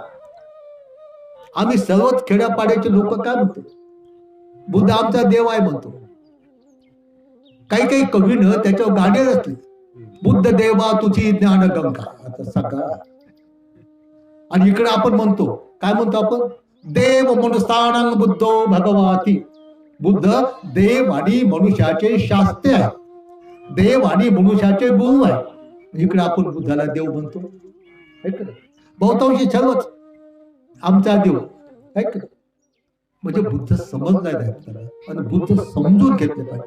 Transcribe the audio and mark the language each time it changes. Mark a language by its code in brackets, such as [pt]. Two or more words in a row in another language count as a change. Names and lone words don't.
[mr] आम्ही सर्वच खेड्यापाड्याचे लोक काय म्हणतो? बुद्ध आमचा देव आहे म्हणतो. काही कवीनं त्याच्यावर गाणे रचले, बुद्ध देवा तुझी ज्ञान गंगा. आता सगळा आणि इकडे आपण म्हणतो काय म्हणतो आपण? [pi] देव मनुष्यानं बुद्धो भगवाती. [mr] बुद्ध देव आणि मनुष्याचे शास्त्र आहे, देव आणि मनुष्याचे गुरु आहे. इकडे आपण बुद्धाला देव म्हणतो. बहुतांशी सर्वच आमचा देव आहे. म्हणजे बुद्ध समजला नाही आपल्याला, आणि बुद्ध समजून घेतले पाहिजे.